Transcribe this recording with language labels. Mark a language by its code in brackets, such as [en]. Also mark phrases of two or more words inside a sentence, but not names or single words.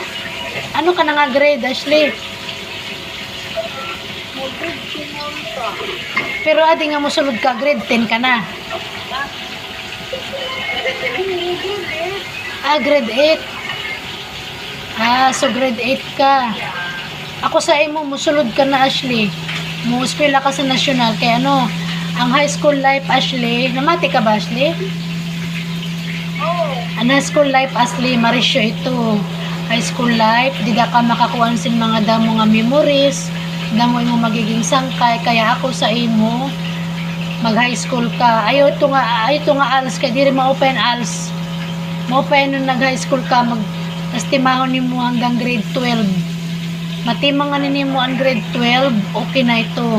[hil] Ano ka na nga grade, Ashley? Pero adi nga mo sulod ka, grade 10 ka na. Grade 8. So grade 8 ka. Ako sa imo, musulod ka na, Ashley. Muspila ka sa nasyonal. Kaya ano, ang [en] high school life, [hil] Ashley, namati ka ba, Ashley? Ang [en] high school life, [hil] Ashley, marisyo ito. [en] High school life, [hil] di da ka makakuha sin mga damo nga memories, damo imo magiging sangkay. Kaya ako sa imo, mag [en] high school [hil] ka. Ayaw ito nga ALS, kaya di rin ma-open ALS. Ma-open nung nag [en] high school [hil] ka, tastimahon nimo hanggang grade 12. Matimang nga nimo ang grade 12, okay na ito.